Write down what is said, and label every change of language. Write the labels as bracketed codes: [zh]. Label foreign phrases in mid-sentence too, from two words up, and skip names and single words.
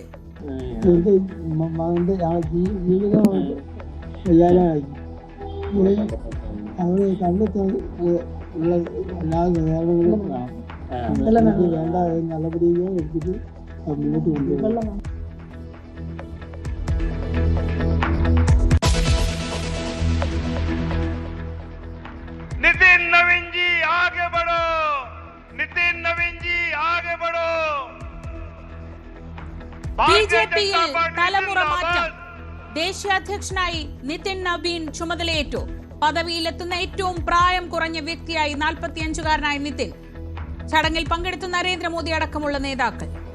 [ml] മകന്റെ അവരെ കണ്ടെത്താൻ വേണ്ട നടപടികൾ എടുത്തിട്ട് മുന്നോട്ട് കൊണ്ടുപോകും. [hi] नितिन नवीन जी आगे बढ़ो, नितिन नवीन जी आगे बढ़ो. [ml] BJP-യിൽ തലമുറ മാറ്റം. ദേശീയ അധ്യക്ഷനായി നിതിൻ നവീൻ ചുമതലയേറ്റു. പദവിയിലെത്തുന്ന ഏറ്റവും പ്രായം കുറഞ്ഞ വ്യക്തിയായി 45-കാരനായ നിതിൻ. ചടങ്ങിൽ പങ്കെടുത്ത നരേന്ദ്രമോദി അടക്കമുള്ള നേതാക്കൾ.